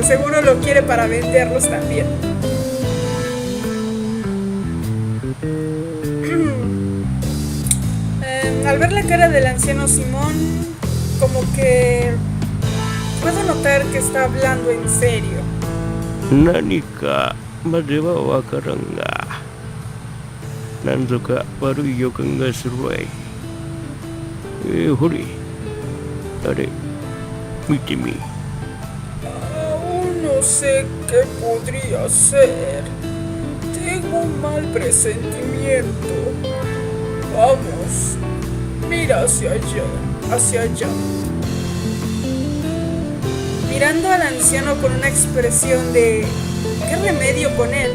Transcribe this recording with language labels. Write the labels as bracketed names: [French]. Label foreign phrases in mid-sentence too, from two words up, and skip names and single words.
[Spanish] Seguro lo quiere para venderlos también. Al ver la cara del anciano Simón, como que puedo notar que está hablando en serio. [Japanese] 何かまではわからんが、なんぞか悪い予感がするわい。ほれ、あれ、見てみ。 [Spanish] Aún no sé qué podría ser. Tengo un mal presentimiento. Vamos, mira hacia allá, hacia allá. Mirando al anciano con una expresión de ¿qué remedio con él?